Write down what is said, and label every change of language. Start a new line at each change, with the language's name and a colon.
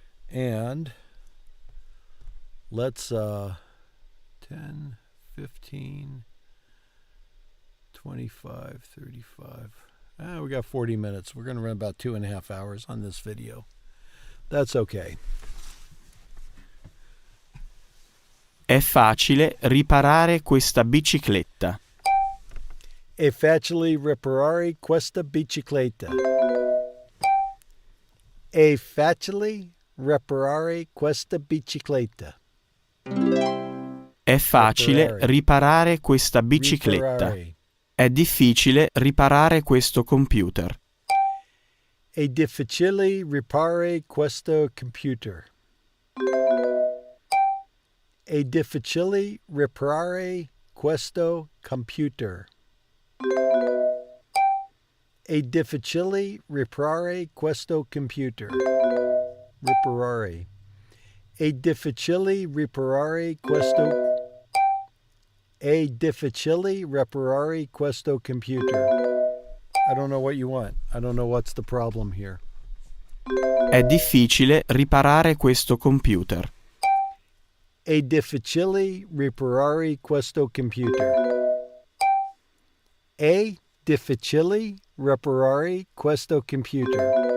English: And let's 10, 15, 25, 35. We got 40 minutes. We're going to run about 2.5 hours on this video. That's okay.
Italian: È facile riparare questa bicicletta. È facile riparare questa bicicletta. È facile riparare questa bicicletta. È facile riparare questa bicicletta. È difficile riparare questo computer. È difficile riparare questo computer. È difficile riparare questo computer. È difficile riparare questo computer. Riparare. È difficile riparare questo. È difficile riparare questo computer.
English: I don't know what you want. I don't know what's the problem here.
Italian: È difficile riparare questo computer. È difficile riparare questo computer. È difficile riparare questo computer.